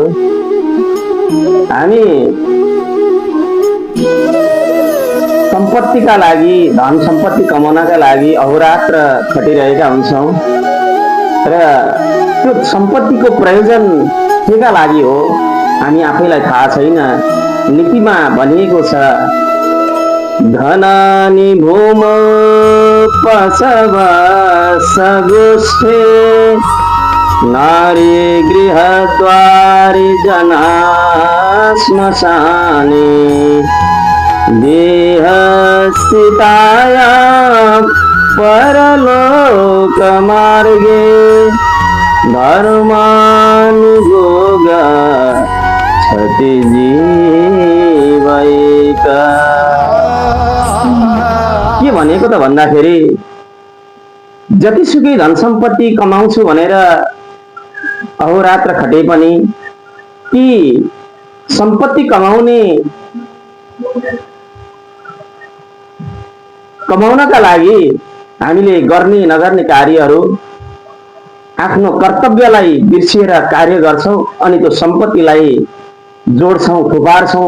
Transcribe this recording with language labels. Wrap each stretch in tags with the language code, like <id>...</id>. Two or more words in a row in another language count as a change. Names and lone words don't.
<ne>हामी सम्पत्तिका लागि, धन सम्पत्ति कमाउनका लागि अहोरात्र खटिरहेका हुन्छौँ र त्यो सम्पत्तिको प्रयोजन केका लागि हो हामी आफैलाई थाहा छैन। नीतिमा भनिएको छ,</ne> <sa>धनानि भूमौ पशवस्सगोष्ठे नारी गृहद्वारि जना श्मशाने देहस्थितायां परलोकमार्गे धर्मानुभोग क्षति जीवैका।</sa> <ne>के भनेको त भन्दाखेरि, जतिसुकै धन सम्पत्ति कमाउँछु भनेर अहोरात्र खटे पनि ती सम्पत्ति कमाउनका लागि हामीले गर्ने नगर्ने कार्यहरू, आफ्नो कर्तव्यलाई बिर्सिएर कार्य गर्छौं अनि त्यो सम्पत्तिलाई जोड्छौं, थुपार्छौं।</ne>